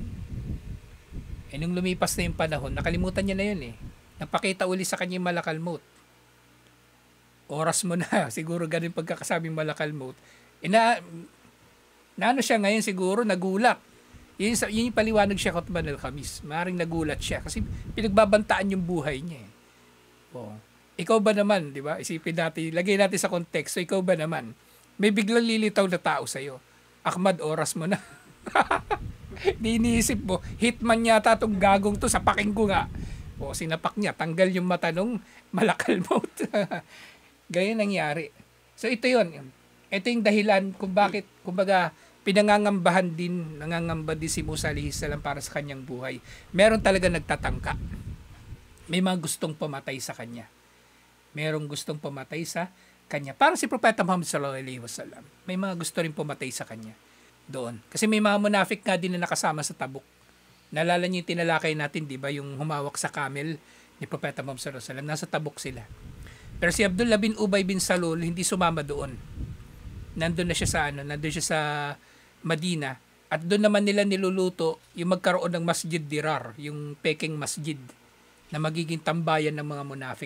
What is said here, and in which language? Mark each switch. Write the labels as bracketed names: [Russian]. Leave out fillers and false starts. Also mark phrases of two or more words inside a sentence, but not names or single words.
[Filipino] Nung lumipas na yung panahon, nakalimutan niya na yun Napakita uli sa kanya yung [Arabic] ملك الموت. [Filipino] Oras mo na, siguro ganun pagkakasabing [Arabic] ملك الموت. [Filipino] Naano siya ngayon siguro, nagulat. Yun yung paliwanag siya [Arabic] خطبة الخميس. [Filipino] Maring nagulat siya kasi pinagbabantaan yung buhay niya Ikaw ba naman, di ba? Isipin natin, lagay natin sa konteksto, ikaw ba naman? May biglang lilitaw na tao sa'yo. Ahmad, oras mo na. Di iniisip mo, hitman yata itong gagong to, sapakin ko nga. Sinapak niya, tanggal yung mata nung [Arabic] ملك الموت. [Filipino] Ganyan nangyari. So ito yun. Ito yung dahilan kung bakit, kumbaga, nangangamba din si Musa [Arabic] عليه السلام [Filipino] para sa kanyang buhay. Meron talaga nagtatangka. May mga gustong pumatay sa kanya. Merong gustong pumatay sa kanya. Parang si Propeta Muhammad [Arabic] صلى الله عليه وسلم. [Filipino] May mga gusto rin pumatay sa kanya doon. Kasi may mga munafik nga din na nakasama sa Tabuk. Naalala niyo yung tinalakay natin, di ba? Yung humawak sa camel, ni Propeta Muhammad [Arabic] صلى الله عليه وسلم. [Filipino] Nasa Tabuk sila. Pero si Abdullah bin Ubay bin Salul hindi sumama doon. Nandun siya sa Madina. At doon naman nila niluluto yung magkaroon ng Masjid Dirar, yung Peking Masjid na magiging tambayan ng mga munafik.